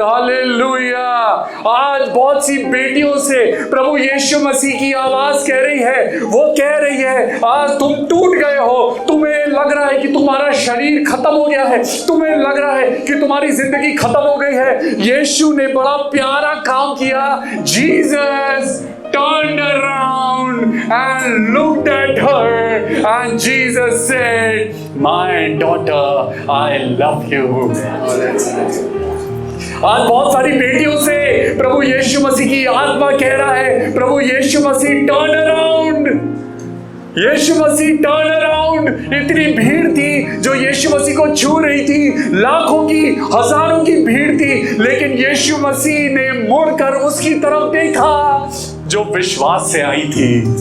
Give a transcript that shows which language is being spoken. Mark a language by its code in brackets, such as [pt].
[hi] Hallelujah. आज बहुत सी बेटियों से प्रभु यीशु मसीह की आवाज कह रही है, वो कह रही है, आज तुम टूट गए हो, तुम्हें लग रहा है कि तुम्हारा शरीर खत्म हो गया है, तुम्हें लग रहा है कि तुम्हारी जिंदगी खत्म हो गई है। यीशु ने बड़ा प्यारा काम किया। [en] Jesus turned around and looked at her and Jesus said, my daughter, I love you. [hi] आज बहुत सारी बेटियों से प्रभु यीशु मसीह की आत्मा कह रहा है, प्रभु यीशु मसीह [en] turn around, [hi] यीशु मसीह टर्न अराउंड। इतनी भीड़ थी जो यीशु मसीह को छू रही थी, लाखों की हजारों की भीड़ थी, लेकिन यीशु मसीह ने मुड़कर उसकी तरफ देखा जो विश्वास से आई थी।